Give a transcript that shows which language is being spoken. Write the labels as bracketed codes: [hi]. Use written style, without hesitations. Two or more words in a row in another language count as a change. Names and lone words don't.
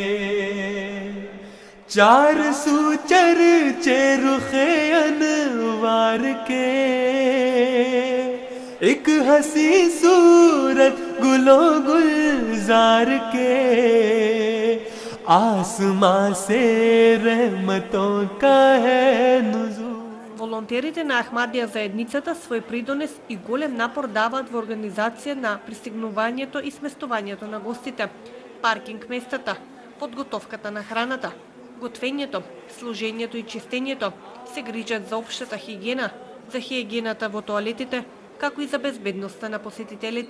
[ur] چار سو چرچے رخے انوار کے ایک حسیں صورت گلو گلزار کے آسماں سے رحمتوں کا ہے نزول. [mk] Волонтерите на Ахмадија заедницата свој придонес и голем напор даваат во организација на пристигнувањето и сместувањето на гостите, паркинг местата, подготовката на храната, готвењето, служењето и чистењето, се грижат за општата хигиена, за хигиената во тоалетите, како и за безбедноста на посетителите.